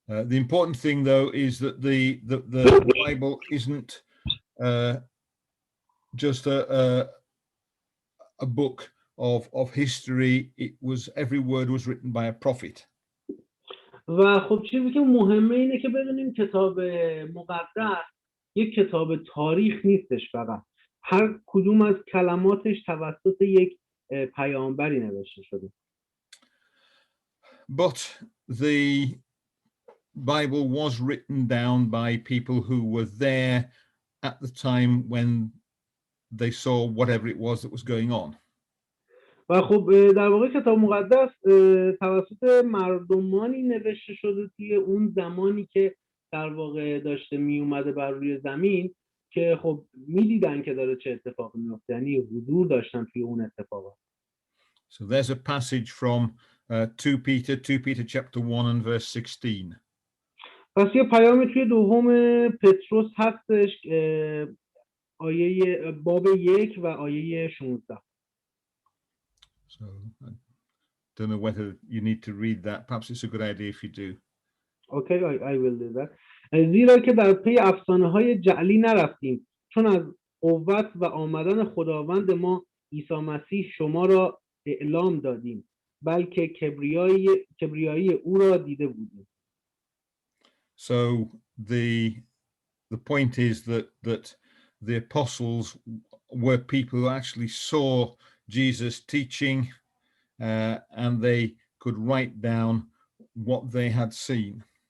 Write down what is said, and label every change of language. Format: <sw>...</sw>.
<en>The important thing, though, is that the Bible isn't just a book of history. It was, every word was written by a prophet.</en> <fa>و خب چیزی که مهمه اینه که بدونیم کتاب مقدس یک کتاب تاریخ نیستش، فقط هر کدوم از کلماتش توسط یک پیامبری نوشته شده.</fa> <en>But the Bible was written down by people who were there at the time when they saw whatever it was that was going on.</en> <fa>و خب در واقع کتاب مقدس توسط مردمانی نوشته شده توی اون زمانی که در واقع داشته می اومده بر روی زمین، که خب میدیدن که داره چه اتفاقی میفته، یعنی حضور داشتن توی اون اتفاقات.</fa> <en>So there's a passage from 2 Peter chapter 1 and verse 16.</en> <fa>پس یه پیامی توی دوم پتروس هستش، آیه باب 1 و آیه 16.</fa> <en>So I don't know whether you need to read that. Perhaps it's a good idea if you do. Okay, I will do that.</en> <fa>زیرا که در پی افسانه های جعلی نرفتیم، چون از قوت و آمدن خداوند ما عیسی مسیح شما را اعلام دادیم، بلکه کبریایی او را دیده بودیم.</fa> <en>So the point is that the apostles were people who actually saw Jesus teaching, and they could write down what they had seen.</en>